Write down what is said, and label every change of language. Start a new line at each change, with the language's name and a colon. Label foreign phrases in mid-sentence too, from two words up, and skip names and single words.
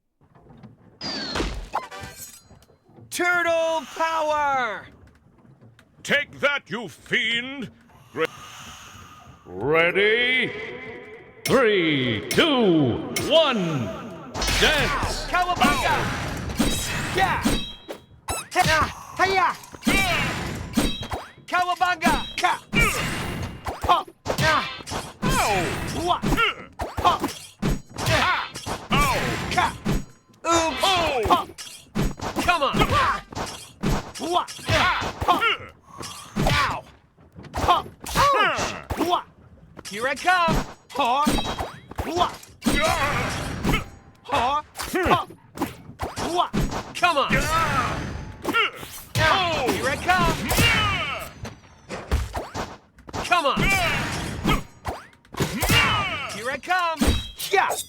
English: Turtle power! Take that, you fiend! Ready? 3, 2, 1, dance! Cowabunga! Yeah! Hiya! Cowabunga! Ka! Ha! Yeah! What? Ha! Ka! Oops! Ha! Come on! What? Ha! Ow! Ha! Ouch! What? Here I come! Ha! What? Ha! Ha! What? Come on! Here I come! Come on! Here I come! Yeah!